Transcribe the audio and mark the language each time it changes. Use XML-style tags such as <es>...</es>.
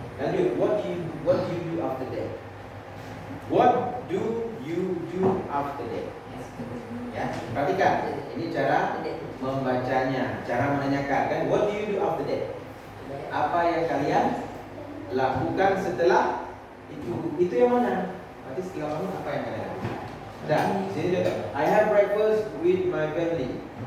<en>Lanjut, what do you do after that? What do you do after that?</en> <id>Ya, perhatikan. Ini cara membacanya, cara menanyakan kan.</id> <en>What do you do after that?</en> <id>Apa yang kalian lakukan setelah itu? Itu yang mana? Berarti setelah bangun apa yang kalian lakukan? Dan sini contoh.</id> <en>I have breakfast with my family.</en>